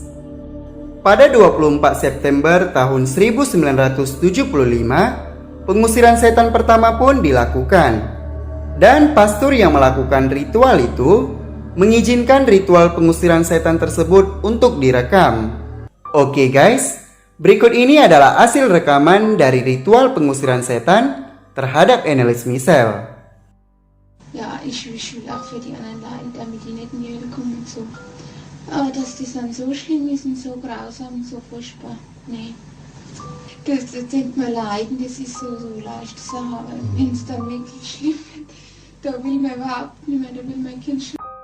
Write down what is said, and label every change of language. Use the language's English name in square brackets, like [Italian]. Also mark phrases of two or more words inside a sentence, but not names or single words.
[Indonesian] Pada 24 September tahun 1975, pengusiran setan pertama pun dilakukan. Dan pastor yang melakukan ritual itu mengizinkan ritual pengusiran setan tersebut untuk direkam. Oke guys, berikut ini adalah hasil rekaman dari ritual pengusiran setan terhadap Annelies Michel. [German] Ja, ich will auch für die anderen leiden, damit die nicht in die Hölle kommen und so. Aber dass das dann so schlimm ist und so grausam und so furchtbar, nee. Das denkt man leiden, das ist so leichte Sache, aber wenn es dann wirklich schlimm wird, da will man überhaupt nicht mehr, da will mein Kind schlafen.